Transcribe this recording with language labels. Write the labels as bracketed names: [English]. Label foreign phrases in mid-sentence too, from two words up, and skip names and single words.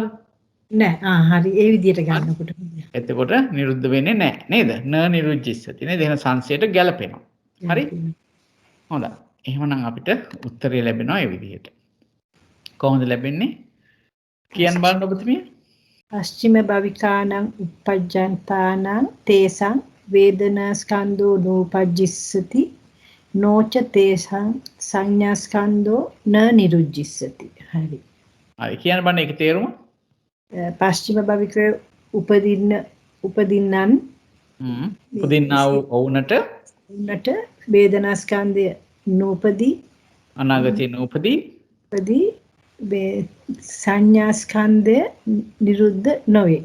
[Sinhala] නෑ හරි ඒ විදියට ගන්නකොට. එතකොට නිරුද්ධ වෙන්නේ නැහැ නේද? [Pali] න නිරුද්ධිස්සති [Sinhala] නේද? එහෙනම් සංසයට ගැලපෙනවා. හරි? හොඳයි. එහෙමනම් අපිට උත්තරය ලැබෙනවා ඒ විදිහට. කොහොමද ලැබෙන්නේ? කියන්න බලන්න ඔබතුමිය. [Pali] පස්චිම භවිකානං uppajjantānaං තේසං වේදනාස්කන්ධෝ නූපජ්ජිස්සති නොච තේසං සංඥාස්කන්ධෝ න නිරුද්ධිස්සති. [Sinhala] හරි. හරි කියන්න බලන්න ඒකේ තේරුම. පස්චිම භවිකේ උපදින්නන් උපදින්නා වූ ඔවුන්ට වේදනාස්කන්ධය නූපදී අනාගතේ නූපදී සංඥාස්කන්ධය නිරුද්ධ නොවේ.